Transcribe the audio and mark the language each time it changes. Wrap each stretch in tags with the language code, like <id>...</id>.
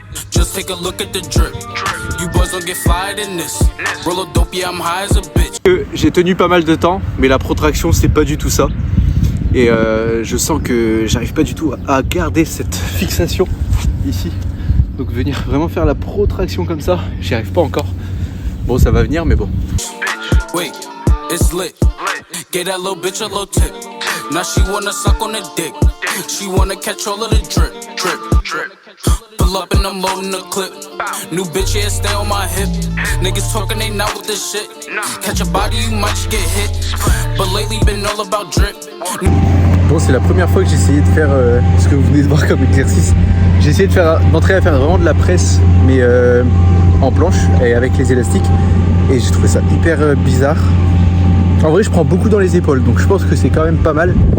<en>Just take a look at the drip. You boys don't get fired in this. Roll a dope, yeah, I'm high as a bitch.</en> <fr>J'ai tenu pas mal de temps, mais la protraction c'est pas du tout ça. Et je sens que j'arrive pas du tout à garder cette fixation ici. Donc venir vraiment faire la protraction comme ça, j'y arrive pas encore. Bon, ça va venir, mais bon.</fr> <en>Wait, it's lit. Get that little bitch a little tip. Now she wanna suck on the dick. She wanna catch all of the drip, drip, drip. Pull up and I'm loading the clip. New bitch, yeah, stay on my hip. Niggas talking, they not with this shit. Catch a body, you might just get hit. But lately been all about drip.</en> <fr>Bon, c'est la première fois que j'ai essayé de faire ce que vous venez de voir comme exercice. J'ai essayé d'entrer à faire vraiment de la presse, mais en planche et avec les élastiques. Et j'ai trouvé ça hyper bizarre. En vrai, je prends beaucoup dans les épaules, donc je pense que c'est quand même pas mal.</fr>